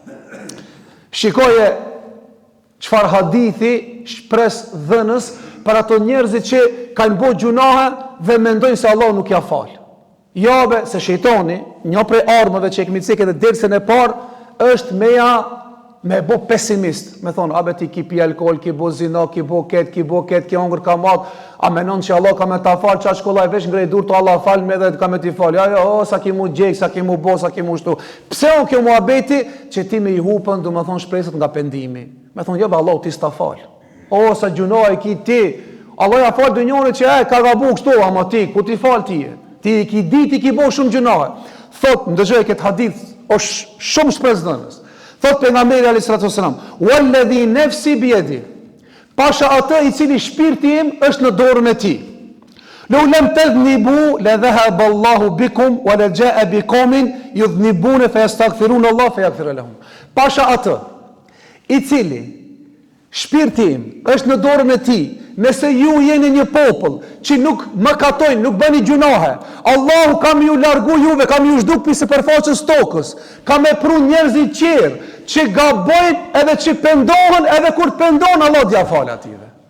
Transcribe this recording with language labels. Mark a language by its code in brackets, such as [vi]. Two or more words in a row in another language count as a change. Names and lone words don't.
[sq] Shikoje qëfar hadithi shpres dhënës për ato njerëzit që kanë bo gjunahe dhe mendojnë se Allahu nuk ja falë. Jabe se shejtani, një prej armëve që e kemi cekë edhe dersën e parë, është me ja me bo pesimist, me thonë, abe ti ki pi alkohol, ki bo zina, ki bo ket, ki hongër ka mat, a menon që Allah ka me ta falë, qa shkolla e vesh ngrej dur të Allah falë me dhe ka me ti falë, ja, sa ki mu gjek, sa ki mu bo, sa ki mu shtu. Pse o kjo muhabeti që ti me i hupën, du me thonë shpresët nga pendimi. Me thonë, be Allah ti s'ta falë. Sa gjunohë e ki ti, Allah ja falë dë njëri që ka gabu kështu, ama ti, ku ti falë ti e? Ti ki di, ti ki bo shumë gjunohë. Thot, ndëgjoj këtë hadith, është shumë shpresdhënës. Thot pejgamberi [ar] عليه السلام, "والذي نفسي بيده." [sq] Pasha atë i cili shpirti im është në dorën e tij. [ar] "لو لم تذنبوا لذهب الله بكم ولجاء بقوم يذنبون فيستغفرون الله فيغفر لهم." [sq] Pasha atë i cili shpirti im është në dorën e tij, nëse ju jeni një popull që nuk mëkatojnë, nuk bëni gjunohe, Allahu kam ju largu juve, kam ju zhduk për sipërfaqes tokës, kam e pru njerëzit qerë, që gabojnë edhe që pendohen, edhe kur të pendohen, Allah t'ja falë ative.